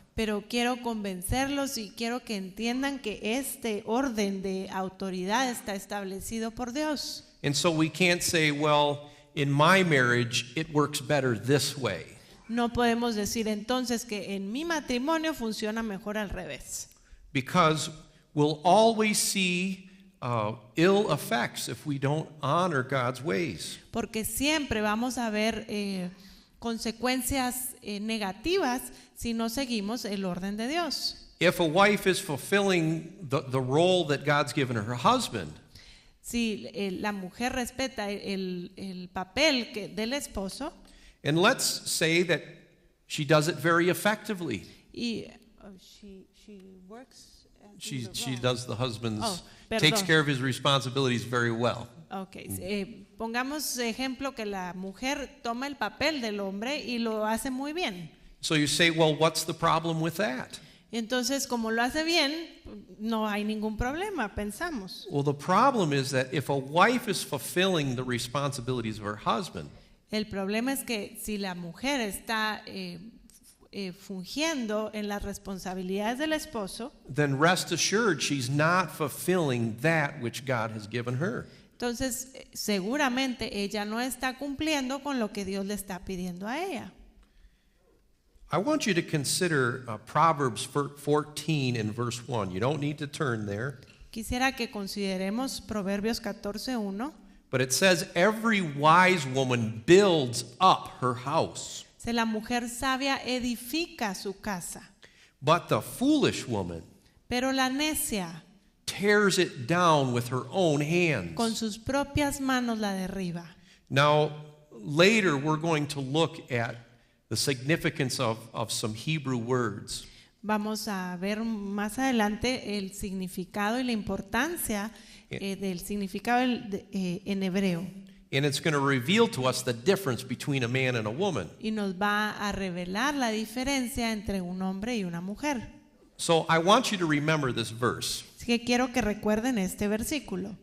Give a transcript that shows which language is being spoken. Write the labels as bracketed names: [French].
[Spanish] Pero quiero convencerlos y quiero que entiendan que este orden de autoridad está establecido por Dios. [English] And so we can't say, well, in my marriage, it works better this way. [Spanish] No podemos decir entonces que en mi matrimonio funciona mejor al revés. [English] Because we'll always see ill effects if we don't honor God's ways. [Spanish] Porque siempre vamos a ver consecuencias negativas si no seguimos el orden de Dios. [English] If a wife is fulfilling the role that God's given her husband, [Spanish] Si la mujer respeta el papel del esposo [English] and let's say that she does it very effectively. y she works She does the husband's, [Spanish] perdón. [English] takes care of his responsibilities very well. [Spanish] Okay, pongamos ejemplo que la mujer toma el papel del hombre y lo hace muy bien. [English] So you say, well, what's the problem with that? [Spanish] Entonces, como lo hace bien, no hay ningún problema, pensamos. [English] Well, the problem is that if a wife is fulfilling the responsibilities of her husband, [Spanish] El problema es que si la mujer está fungiendo en las responsabilidades del esposo, [English] then rest assured she's not fulfilling that which God has given her. [Spanish] entonces seguramente ella no está cumpliendo con lo que Dios le está pidiendo a ella. [English] I want you to consider Proverbs 14 and verse 1. You don't need to turn there. [Spanish] Quisiera que consideremos Proverbios 14:1. [English] But it says, every wise woman builds up her house, [Spanish] Si la mujer sabia edifica su casa, [English] but the foolish woman [Spanish] pero la necia [English] tears it down with her own [Spanish] con [English] hands. [Spanish] sus propias manos la derriba. [English] Now, later we're going to look at the significance of some Hebrew words. [Spanish] Vamos a ver más adelante el significado y la importancia del significado en hebreo. [English] And it's going to reveal to us the difference between a man and a woman. [Spanish] Y nos va a revelar la diferencia entre un hombre y una mujer. [English] So I want you to remember this verse, [Spanish] Así que quiero que recuerden este versículo.